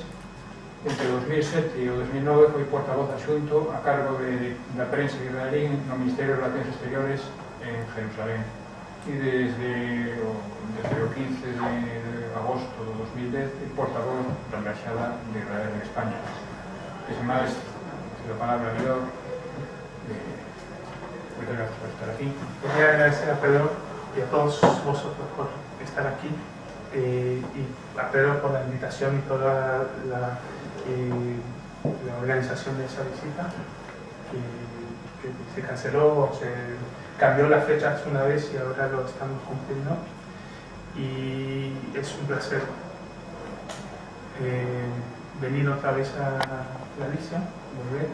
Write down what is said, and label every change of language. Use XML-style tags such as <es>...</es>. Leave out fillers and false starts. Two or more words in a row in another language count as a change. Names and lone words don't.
<gl>Entre o 2007 e o 2009 foi portavoz adxunto a cargo da prensa israelí no Ministerio de Relacións Exteriores en Jerusalén. E desde o 15 de agosto de 2010 é portavoz da Embaixada de Israel en España.</gl> <es>Sin máis, la palabra a Lior. Muchas gracias por estar aquí. Quería agradecer a Pedro y a todos vosotros por estar aquí, y a Pedro por la invitación y toda la organización de esa visita, que se canceló o se cambió las fechas una vez y ahora lo estamos cumpliendo, y es un placer venir otra vez a Galicia, volver.</es>